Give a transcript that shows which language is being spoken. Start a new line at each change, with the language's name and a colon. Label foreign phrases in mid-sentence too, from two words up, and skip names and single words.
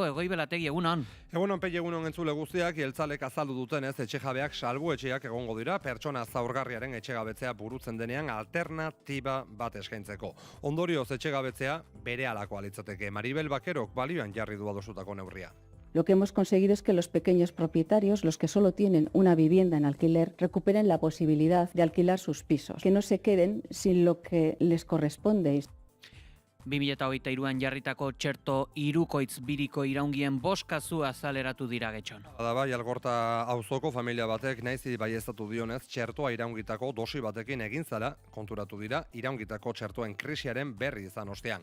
Basque: Egoibelategi, egunon. Egunon, Pegi, egunon entzule guztiak, jeltzalek azaldu dutenez, etxe jabeak salbu etxeak egongo dira, pertsona zaurgarriaren etxegabetzea burutzen denean alternatiba bat eskaintzeko. Ondorioz etxegabetzea berehalakoa litzateke. Maribel Bakerok balioan jarri du adostutako neurria.
Spanish: Lo que hemos conseguido es que los pequeños propietarios, los que solo tienen una vivienda en alquiler, recuperen la posibilidad de alquilar sus pisos, que no se queden sin lo que les corresponde.
Basque: 2023an jarritako txerto hirukoitz biriko iraungien 5 kasu azaleratu dira Getxon. Bai, Algorta auzoko familia batek naiz baieztatu dionez, txertoa iraungitako dosi batekin egin zara konturatu dira iraungitako txertoen krisiaren berri izan ostean.